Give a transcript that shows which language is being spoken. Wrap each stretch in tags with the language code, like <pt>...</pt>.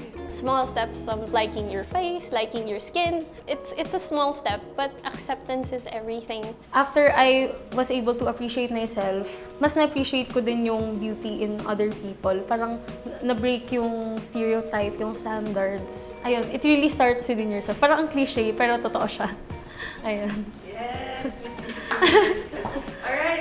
<en>Small steps, liking your face, liking your skin. It's a small step, but acceptance is everything. After I was able to appreciate myself,</en> <tl>mas na-appreciate ko din yung</tl> <en>beauty in other people.</en> <tl>Parang na-break yung stereotype, yung standards.</tl> <en>Ayun, it really starts within yourself.</en> <tl>Parang ang cliche, pero totoo siya. Ayun.</tl> <en>Yes, Miss Universe. Alright.</en>